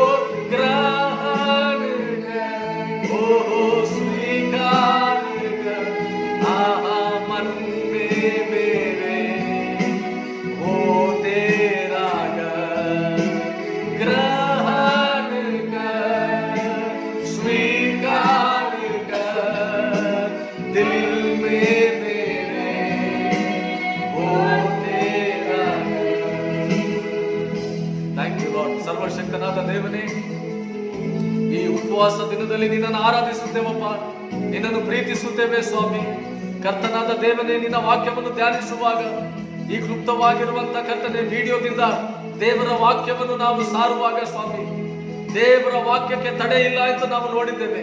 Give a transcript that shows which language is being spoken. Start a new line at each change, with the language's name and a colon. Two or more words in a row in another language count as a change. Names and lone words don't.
Hindi: ग्रहण कर, ओ स्वीकार कर, आहा मन में मेरे हो तेरा घर. ग्रहण कर, स्वीकार कर, दिल में मेरे हो तेरा घर.
English: thank you lord.
Kannada: ಸರ್ವಶಕ್ತನಾದ ದೇವನೇ, ಈ ಉಪವಾಸ ದಿನದಲ್ಲಿ ನಿನ್ನನ್ನು ಆರಾಧಿಸುತ್ತೇವಪ್ಪ, ನಿನ್ನನ್ನು ಪ್ರೀತಿಸುತ್ತೇವೆ ಸ್ವಾಮಿ. ಕರ್ತನಾದ ದೇವನೇ, ನಿನ್ನ ವಾಕ್ಯವನ್ನು ಧ್ಯಾನಿಸುವಾಗ ಈ ಕ್ಲುಪ್ತವಾಗಿರುವಂತ ಕರ್ತನೆ ವಿಡಿಯೋದಿಂದ ದೇವರ ವಾಕ್ಯವನ್ನು ನಾವು ಸಾರುವಾಗ ಸ್ವಾಮಿ, ದೇವರ ವಾಕ್ಯಕ್ಕೆ ತಡೆ ಇಲ್ಲ ಎಂದು ನಾವು ನೋಡಿದ್ದೇವೆ.